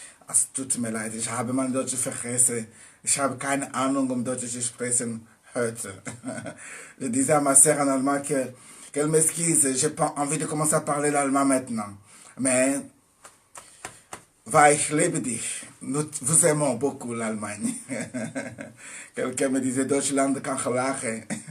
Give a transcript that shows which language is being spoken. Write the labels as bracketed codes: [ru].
[de] Es tut mir leid, ich habe mein Deutsch vergessen. Ich habe keine Ahnung, Deutsch zu sprechen heute. [fr] Je disais à ma sœur en allemand qu'elle m'excuse, j'ai pas envie de commencer à parler l'allemand maintenant. Mais [de] weil ich liebe dich. [fr] Nous aimons beaucoup l'Allemagne. Quelqu'un me disait [de] Deutschland kann gelachen.